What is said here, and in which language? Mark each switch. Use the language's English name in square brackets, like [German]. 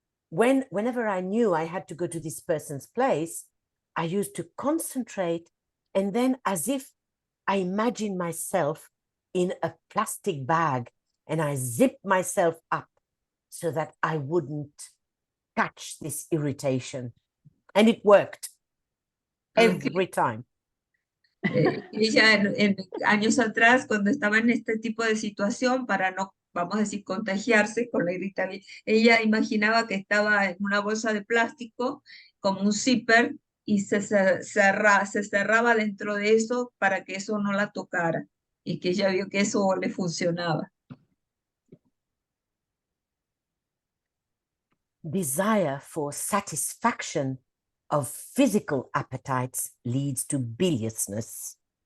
[English] Whenever I knew I had to go to this person's place, I used to concentrate, and then as if I imagined myself in a plastic bag and I zipped myself up so that I wouldn't catch this irritation. And it worked every time. [Spanish] Ella en años atrás, cuando estaba en este tipo de situación, para no, vamos a decir, contagiarse con la irritabilidad, ella imaginaba que estaba en una bolsa de plástico, como un zipper, y se cerraba dentro de eso para que eso no la tocara, y que ella vio que eso le funcionaba. [English] Desire for satisfaction of physical appetites leads to biliousness.